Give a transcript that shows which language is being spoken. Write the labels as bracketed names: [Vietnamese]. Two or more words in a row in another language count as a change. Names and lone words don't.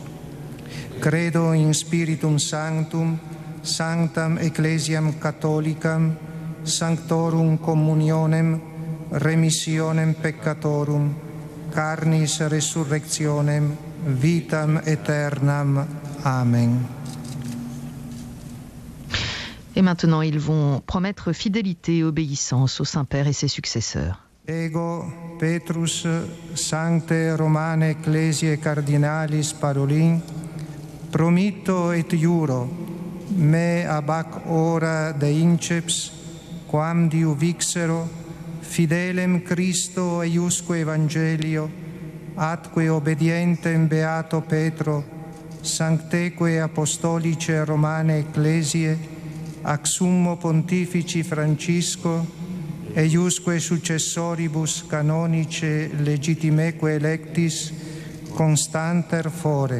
[Latin] Credo in Spiritum Sanctum, sanctam Ecclesiam Catholicam, sanctorum communionem, remissionem peccatorum, carnis resurrectionem, vitam aeternam. Amen. [French] Et maintenant, ils vont promettre fidélité et obéissance au Saint-Père et ses successeurs. [Latin] Ego Petrus Sancte Romane Ecclesiae Cardinalis Parolin, promitto et iuro, me abac ora de inceps, quam diu vixero, fidelem Christo eiusque Evangelio, atque obedientem beato Petro, sancteque apostolice Romane Ecclesiae, ac summo pontifici Francisco, eiusque successoribus canonice legitimeque electis, constanter fore.